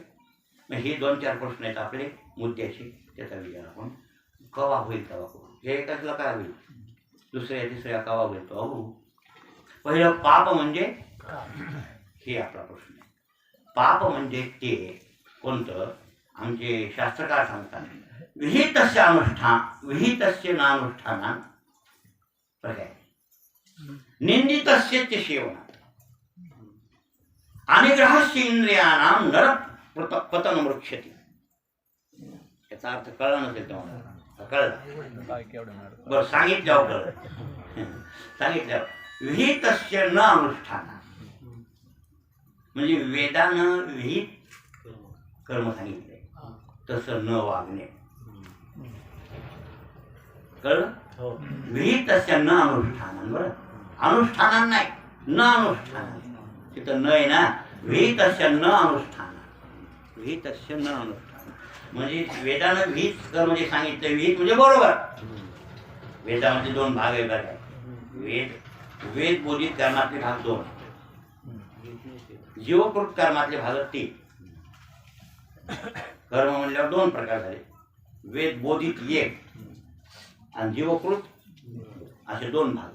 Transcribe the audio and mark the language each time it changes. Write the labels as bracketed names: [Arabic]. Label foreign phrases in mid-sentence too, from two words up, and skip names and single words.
[Marathi] मग हे दोन चार प्रश्न आहेत आपले मुद्द्याचे. त्याचा विचार आपण कवा होईल तेव्हा करू. हे एकाचला काय होईल? दुसऱ्या तिसऱ्या कवा होईल तो बघू. पहिलं पाप म्हणजे हे आपला प्रश्न आहे. पाप म्हणजे ते कोणतं? आमचे शास्त्रकार सांगतात [Sanskrit] विहितस्य अनुष्ठान विहितस्य नानुष्ठानात पर्याय निंदितस्य च सेवनात अनिग्रहस्य इंद्रियाणाम नरक पतन मृक्षति. [Marathi] याचा अर्थ कळला नसेल तुम्हाला? कळला? बरं सांगितल्यावर कळलं. सांगितल्यावर [Sanskrit] विहितस्य न अनुष्ठानात [Marathi] म्हणजे वेदानं विहित कर्म सांगितले तसं न वागणे. कळलं? [Sanskrit] विहितस्य न अनुष्ठान. [Marathi] बरं अनुष्ठान नाही, [Sanskrit] न अनुष्ठान. [Marathi] तिथं न आहे ना. [Sanskrit] विहितस्य न अनुष्ठान. विहितस्य न अनुष्ठान [Marathi] म्हणजे वेदानं विहित कर्म जे सांगितलं विहित म्हणजे बरोबर. वेदामध्ये दोन भाग आहे बघा. वेद बोधित कर्मातले भाग दोन, जीवकृत कर्मातले भाग तीन. कर्म म्हणल्यावर दोन प्रकार झाले. वेद बोधित एक आणि जीवकृत असे दोन भाग.